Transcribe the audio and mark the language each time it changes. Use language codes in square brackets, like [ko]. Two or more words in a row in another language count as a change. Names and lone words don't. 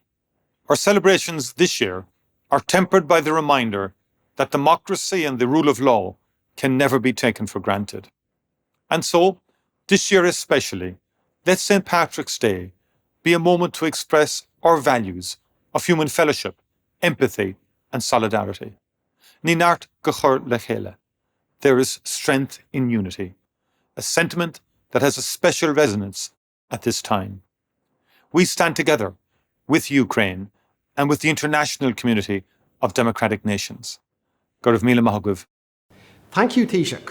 [en] Our celebrations this year are tempered by the reminder that democracy and the rule of law can never be taken for granted. And so, this year especially, let St. Patrick's Day be a moment to express our values of human fellowship, empathy, and solidarity. [ga] Ní nart go chur le chéile. [en] There is strength in unity, a sentiment that has a special resonance at this time. We stand together with Ukraine and with the international community of democratic nations. [ga] Céad Míle. [en] Thank you, Taoiseach.